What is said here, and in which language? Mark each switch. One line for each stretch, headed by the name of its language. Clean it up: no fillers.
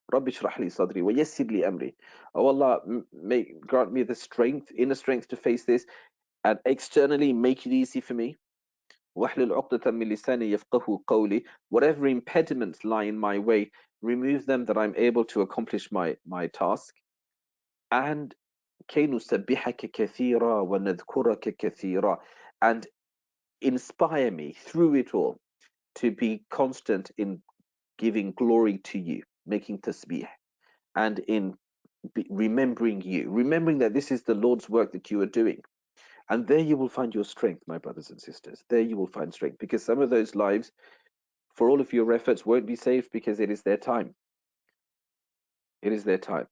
Arabic: Rabbi shrah li sadri wa yassir li amri.
English: Oh Allah, grant me the strength, inner strength to face this, and externally make it easy for me.
Arabic: وَاحْلُلْ عُقْدَةً مِّن لِسَانِي يَفْقَهُوا قَوْلِي.
English: Whatever impediments lie in my way, remove them that I'm able to accomplish my task. And
Arabic: كَيْ نُسَبِّحَكَ كَثِيرًا وَنَذْكُرَكَ كَثِيرًا.
English: And inspire me through it all to be constant in giving glory to you, making tasbih, and in remembering you, remembering that this is the Lord's work that you are doing. And there you will find your strength, my brothers and sisters. There you will find strength, because some of those lives, for all of your efforts, won't be saved because it is their time. It is their time.